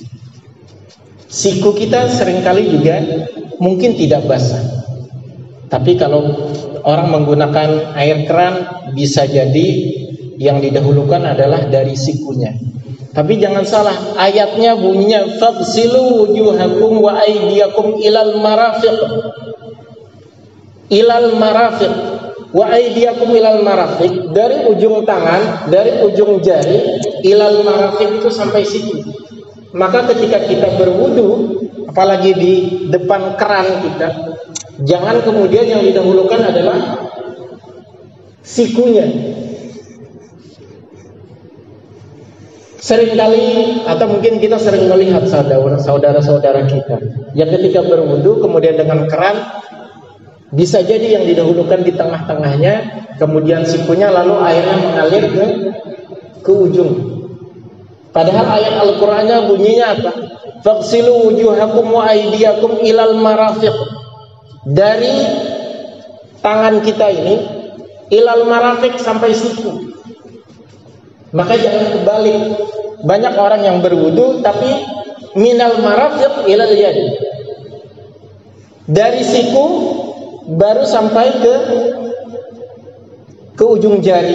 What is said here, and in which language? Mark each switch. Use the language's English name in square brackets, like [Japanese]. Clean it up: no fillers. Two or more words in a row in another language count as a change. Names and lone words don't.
[Indonesian] Siku kita seringkali juga mungkin tidak basah. Tapi kalau orang menggunakan air keran, bisa jadi yang didahulukan adalah dari sikunya. Tapi jangan salah, ayatnya bunyinya [Arabic] فاغسلوا وجوهكم وأيديكم إلى المرافق. إلى المرافق وأيديكم إلى المرافق, [Indonesian] dari ujung tangan, dari ujung jari, [Arabic] إلى المرافق [Indonesian] itu sampai siku. Maka ketika kita berwudu, apalagi di depan keran kita, jangan kemudian yang didahulukan adalah sikunya. Seringkali atau mungkin kita sering melihat saudara-saudara kita yang ketika berwudu kemudian dengan keran, bisa jadi yang didahulukan di tengah-tengahnya, kemudian sikunya, lalu airnya mengalir ke ujung. Padahal ayat Al-Qur'annya bunyinya apa? [Arabic] فاغسلوا وجوهكم وأيديكم إلى المرافق. [Indonesian] Dari tangan kita ini [Arabic] إلى المرافق [Indonesian] sampai siku. Maka jangan kebalik. banyak orang yang berwudu tapi [Arabic] من المرافق إلى اليد, [Indonesian] dari siku baru sampai ke ujung jari.